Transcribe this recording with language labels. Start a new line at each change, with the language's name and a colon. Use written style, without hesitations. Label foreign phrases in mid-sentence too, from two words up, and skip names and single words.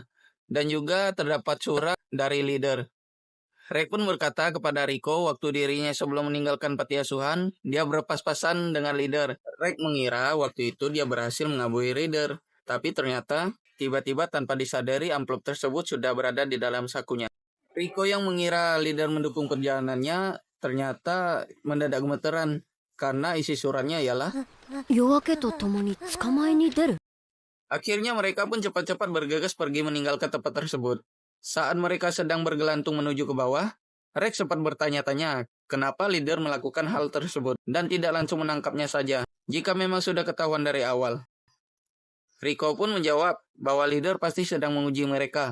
Indonesian: Dan juga terdapat surat dari leader. Rek pun berkata kepada Riko waktu dirinya sebelum meninggalkan panti asuhan, dia berpas-pasan dengan leader. Rek mengira waktu itu dia berhasil mengabui leader. Tapi ternyata, tiba-tiba tanpa disadari amplop tersebut sudah berada di dalam sakunya. Riko yang mengira leader mendukung perjalanannya, ternyata mendadak gemeteran. Karena isi suratnya ialah,
Japanese: 夜明けとともに捕まえに出る。
Indonesian: akhirnya mereka pun cepat-cepat bergegas pergi meninggalkan tempat tersebut. Saat mereka sedang bergelantung menuju ke bawah, Rex sempat bertanya-tanya kenapa leader melakukan hal tersebut dan tidak langsung menangkapnya saja jika memang sudah ketahuan dari awal. Riko pun menjawab bahwa leader pasti sedang menguji mereka.